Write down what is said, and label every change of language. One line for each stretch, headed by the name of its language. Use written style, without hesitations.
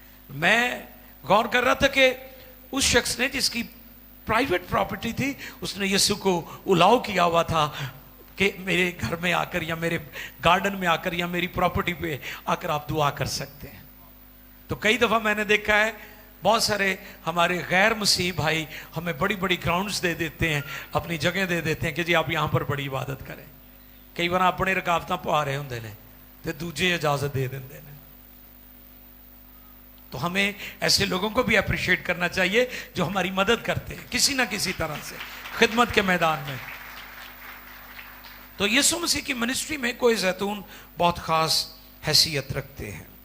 Urdu: میں غور کر رہا تھا کہ اس شخص نے جس کی پرائیویٹ پراپرٹی تھی، اس نے یسوع کو الاؤ کیا ہوا تھا کہ میرے گھر میں آ کر یا میرے گارڈن میں آ کر یا میری پراپرٹی پہ آ کر آپ دعا کر سکتے ہیں. تو کئی دفعہ میں نے دیکھا ہے بہت سارے ہمارے غیر مسیحی بھائی ہمیں بڑی بڑی گراؤنڈز دے دیتے ہیں، اپنی جگہ دے دیتے ہیں کہ جی آپ یہاں پر بڑی عبادت کریں.
Punjabi: کئی بار اپنے رکاوٹاں پا رہے ہوندے نے تے دوجے اجازت دے دیندے نے.
Urdu: تو ہمیں ایسے لوگوں کو بھی اپریشیٹ کرنا چاہیے جو ہماری مدد کرتے ہیں کسی نہ کسی طرح سے خدمت کے میدان میں. تو یسوع مسیح کی منسٹری میں کوہ زیتون بہت خاص حیثیت رکھتے ہیں.